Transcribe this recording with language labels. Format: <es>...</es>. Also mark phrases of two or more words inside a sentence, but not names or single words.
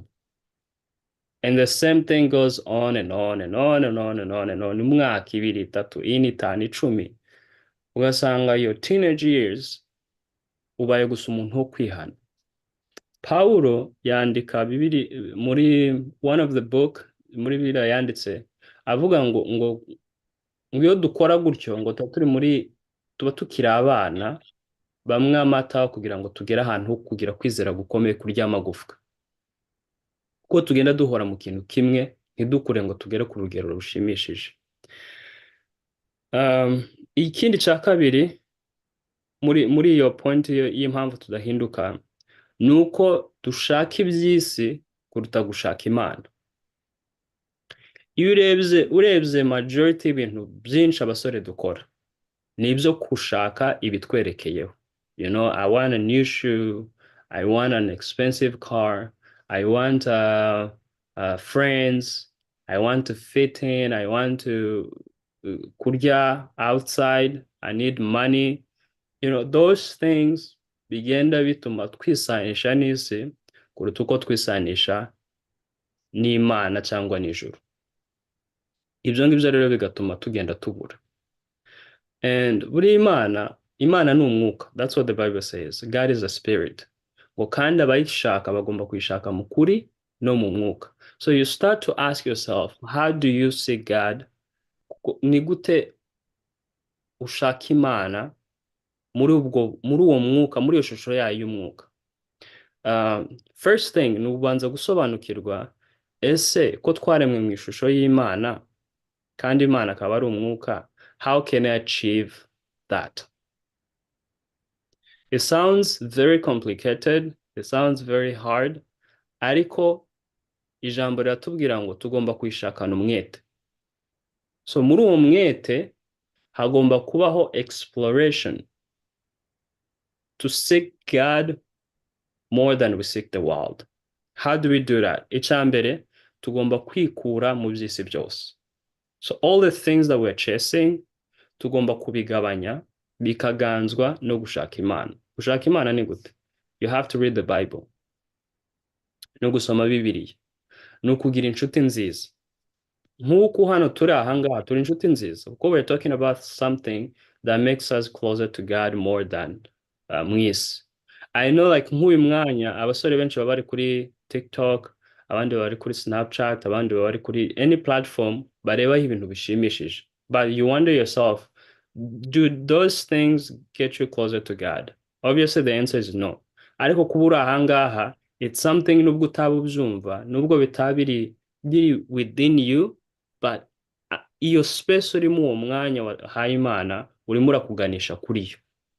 <en>And the same thing goes on and on and on and on and on and on.</en> <rw>Umwaka, ibiri, itatu, ine, itanu, icumi. Ugasanga</rw> <en>your teenage years</en> <rw>ubaye gusa umuntu wo kwihana. Paulo yandika Bibiri muri</rw> <en>one of the book</en> <rw>muri Bibiliya yanditse avuga ngo iyo dukora gutyo ngo tuba tukiri abana bamwe amata kugira ngo tugere ahantu ho kugira kwizera gukomeye kurya amagufwa. Kuko tugenda duhora mu kintu kimwe ntidukure ngo tugere ku rugero rushimishije. Ikindi cya kabiri muri iyo point y'impamvu tudahinduka nuko dushaka iby'isi kuruta gushaka Imana. Iyo urebye majority y'ibintu byinshi abasore dukora ni ibyo gushaka ibitwerekeyeho.</rw> <en>You know, I want a new shoe, I want an expensive car, I want friends, I want to fit in, I want to kurya outside, I need money. You know, those things</en> <rw>bigenda bituma twisanisha n'isi kuruta uko twisanisha n'Imana cyangwa n'ijuru. Ibyo ngibyo rero bigatuma tugenda tubura. And buri Imana ni umwuka.</rw> <en>That's what the Bible says. God is a spirit.</en> <rw>Ngo kandi abayishaka bagomba kuyishaka mu kuri no mu mwuka.</rw> <en>So you start to ask yourself, how do you see God?</en> <rw>Ni gute ushaka Imana muri uwo mwuka, muri iyo shusho yayo y'umwuka?</rw> <en>First thing</en> <rw>ni ubanza gusobanukirwa ese ko twaremwe mu ishusho y'Imana kandi Imana akaba ari umwuka,</rw> <en>how can I achieve that? It sounds very complicated, it sounds very hard,</en> <rw>ariko ijambo riratubwira ngo tugomba kwishakana umwete.</rw> <en>So</en> <rw>muri uwo mwete hagomba kubaho</rw> <en>exploration, to seek God more than we seek the world. How do we do that?</en> <rw>Icya mbere tugomba kwikura mu by'isi byose.</rw> <en>So all the things that we're chasing</en> <rw>tugomba kubigabanya bikaganzwa no gushaka Imana. Gushaka Imana ni gute?</rw> <en>You have to read the Bible.</en> <rw>No gusoma Bibiliya. No kugira inshuti nziza. Nk'uko hano turi ahangaha turi inshuti nziza.</rw> <en>Kuko we're talking about something that makes us closer to God more than</en> <rw>mu isi.</rw> <en>I know like</en> <rw>nk'uyu mwanya abasore benshi baba bari kuri TikTok, abandi baba bari kuri Snapchat, abandi baba bari kuri</rw> <en>any platform</en> <rw>barebaho ibintu bishimishije.</rw> <en>But you wonder yourself, do those things get you closer to God? Obviously the answer is no.</en> <rw>Ariko kuba uri ahangaha,</rw> <en>it's something</en> <rw>nubwo utaba ubyumva, nubwo bitaba biri</rw> <en>within you, but</en> <rw>iyo space urimo uwo mwanya wahaye Imana urimo urakuganisha kuri yo.</rw>